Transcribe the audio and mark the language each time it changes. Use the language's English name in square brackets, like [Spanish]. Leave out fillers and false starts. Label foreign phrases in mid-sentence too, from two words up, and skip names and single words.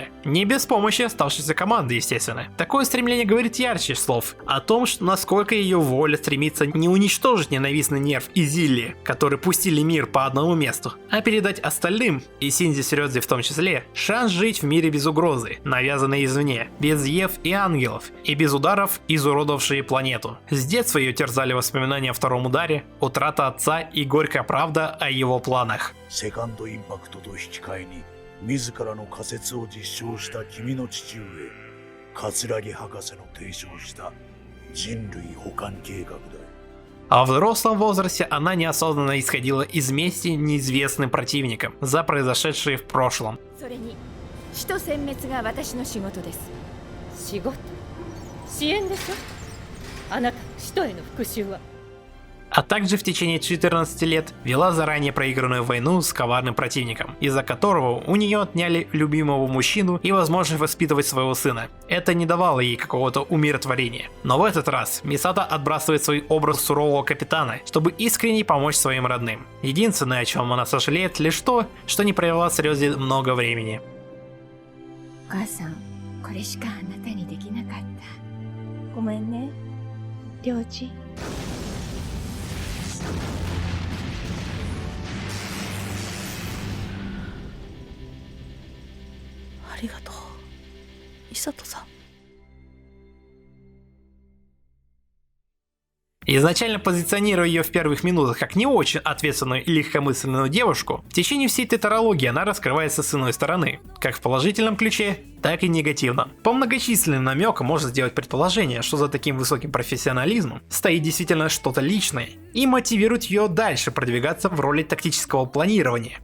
[Russian] Не без помощи оставшейся команды, естественно. Такое стремление говорит ярче слов о том, насколько ее воля стремится не уничтожить ненавистный нерв Изилли, которые пустили мир по одному месту, а передать остальным, и Синзи с Рёдзи в том числе, шанс жить в мире без угрозы, навязанной извне, без Ев и ангелов, и без ударов, изуродовавшие планету. С детства ее терзали воспоминания о втором ударе, утрата отца и горькая правда о его планах. [Japanese] セカンドインパクトと引き換えに自らの仮説を実証した君の父上桂木博士の提唱した人類補完計画だ。 [Russian] А в взрослом возрасте она неосознанно исходила из мести неизвестным противникам за произошедшее в прошлом. [Japanese] それに、使徒殲滅が私の仕事です。仕事？支援でしょ？あなたの使徒への復讐は。 [Russian] А также в течение 14 лет вела заранее проигранную войну с коварным противником, из-за которого у нее отняли любимого мужчину и возможность воспитывать своего сына. Это не давало ей какого-то умиротворения. Но в этот раз Мисато отбрасывает свой образ сурового капитана, чтобы искренне помочь своим родным. Единственное, о чем она сожалеет, лишь то, что не провела с Рёзи много времени. [Japanese] お母さん、これしかあなたにできなかった。ごめんね、りょうじ。ありがとう、美里さん。 [Russian] Изначально позиционируя ее в первых минутах как не очень ответственную и легкомысленную девушку, в течение всей тетралогии она раскрывается с иной стороны, как в положительном ключе, так и негативном. По многочисленным намекам можно сделать предположение, что за таким высоким профессионализмом стоит действительно что-то личное и мотивирует ее дальше продвигаться в роли тактического планирования.